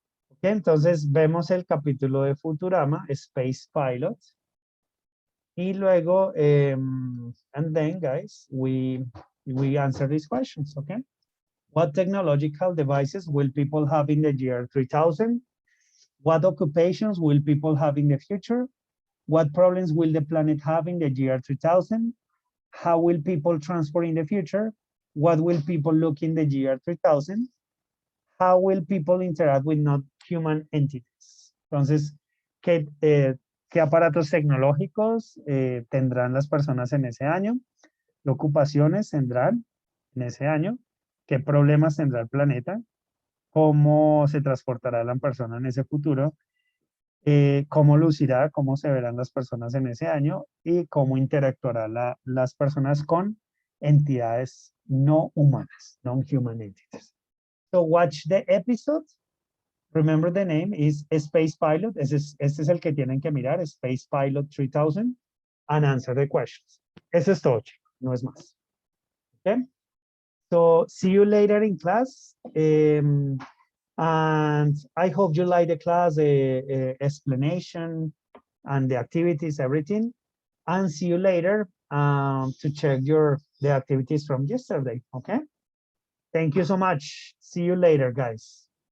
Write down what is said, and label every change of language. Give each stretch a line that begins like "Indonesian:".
Spanish: Ok, entonces vemos el capítulo de Futurama, Space Pilot. Y luego,
English: and then, guys, we answer these questions, okay? What technological devices will people have in the year 3000? What occupations will people have in the future? What problems will the planet have in the year 3000? How will people transport in the future? What will people look in the year 3000? How will people interact with not human entities?
Spanish: Entonces, ¿qué aparatos tecnológicos tendrán las personas en ese año? ¿Qué ocupaciones tendrán en ese año? ¿Qué problemas tendrá el planeta? ¿Cómo se transportará la persona en ese futuro? ¿Cómo lucirá? ¿Cómo se verán las personas en ese año? Y cómo interactuarán las personas con entidades no humanas,
English: non-human entities. So watch the episode. Remember the name is Space Pilot.
Spanish: Este es el que tienen que mirar, Space Pilot 3000,
English: and answer the questions.
Spanish: Eso es todo, chicos, no es más.
English: Okay? So see you later in class. And I hope you like the class, explanation, and the activities, everything. And see you later to check the activities from yesterday, okay? Thank you so much. See you later, guys.